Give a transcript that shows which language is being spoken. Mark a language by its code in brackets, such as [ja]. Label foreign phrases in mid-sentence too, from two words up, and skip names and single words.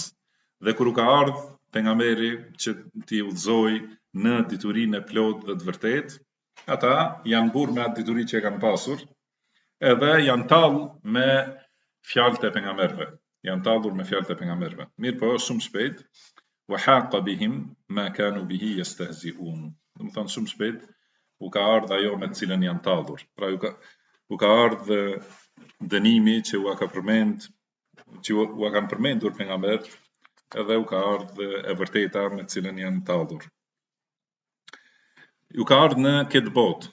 [sq] Dhe kur u ka ardhur pejgamberi që t'i udhëzoi në diturinë e plotë dhe të vërtetë, ata janë mburr me atë dituri që e kanë pasur, edhe janë tallë me fjalët e pejgamberëve. Janë tallur me fjalët e pejgamberëve. Mirë po, shumë shpejt, [ar] وحاق بهم ما كانوا به يستهزئون. [sq] Domethënë shumë shpejt u ka ardhur ajo me të cilën janë tallur. Pra u ka ardhur dënimi që u ka kanë përmendur pejgamberët, edhe u ka ardhur e vërteta me të cilën janë tallur. U ka ardhur në këtë botë.